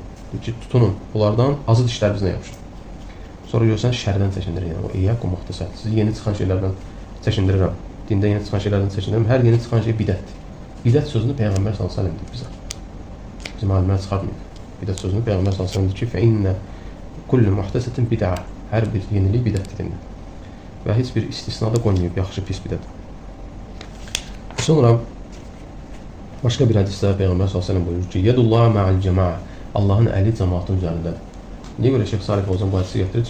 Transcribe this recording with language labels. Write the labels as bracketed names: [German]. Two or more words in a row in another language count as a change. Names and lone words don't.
[Azerbaijani] Deyir ki, tutunun, bunlardan azı dişlər bizlə yapışın. Sonra görsən, şərdən çəkindirir, yəni o [Arabic] إياكم محدثات. [Azerbaijani] Sizi yeni çıxan şeylərdən çəkindirirəm. Dində yeni çıxan şeylərdən çəkindirirəm. Hər yeni çıxan şey bidətdir. Bidət sözünü Peyğəmbər s.ə.v deyir bizə. Bizim alimlər çıxartmayıb. Bidət sözünü Peyğəmbər s.ə.v deyir ki, [Arabic] فَإِنَّ كُلُّ مُحْتَسَةٍ بِدَعَ. [Azerbaijani] Hər bir yenilik bidətdir dinlə. Və heç bir istisna da qoymayıb, yaxşı, pis bidət. Sonra başqa bir hədisdə Peyğəmbər s.ə.v buyurur ki, [Arabic] يد الله مع الجماعة. [Azerbaijani] Allahın əli cəmaatın üzərindədir. Niyə görə Şeyx Salih Fəvzan bu hədisi gətirir?